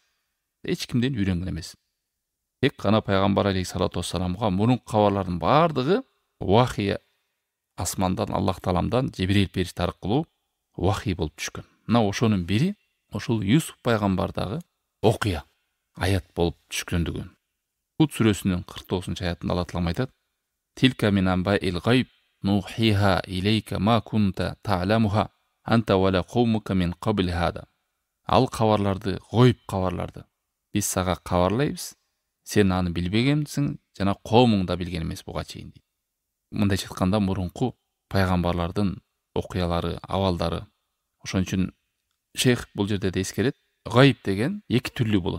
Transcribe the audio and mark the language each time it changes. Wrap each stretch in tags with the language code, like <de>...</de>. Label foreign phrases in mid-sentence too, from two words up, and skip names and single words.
<ky>Эч кимден үйрөнгөн эмес. Тек гана пайгамбар</ky> <ar>عليه الصلاة والسلام</ar> <ky>мурунку кабарлардын бардыгы вахий, асмандан, Аллах Тааламдан Жибрил периште аркылуу вахий болуп түшкөн. Мына ошонун бири ошол Юсуф пайгамбардагы окуя, аят болуп түшкөндүгү. Худ сүрөсүнүн 49-аятында Алла Таалам айтат:</ky> <ar>"تلك من أنباء الغيب نوحيها إليك ما كنت تعلمها أنت ولا قومك من قبل هذا."</ar> <ky>Ал кабарларды, гойб кабарларды биз сага кабарлайбыз. Сен аны билбегенсиң, жана коомуң да билген эмес буга чейин дейт. Мындайча айтканда мурунку пайгамбарлардын окуялары, абалдары. Ошон үчүн шейх бул жерде да эскерет, гайб деген эки түрлүү болот.</ky>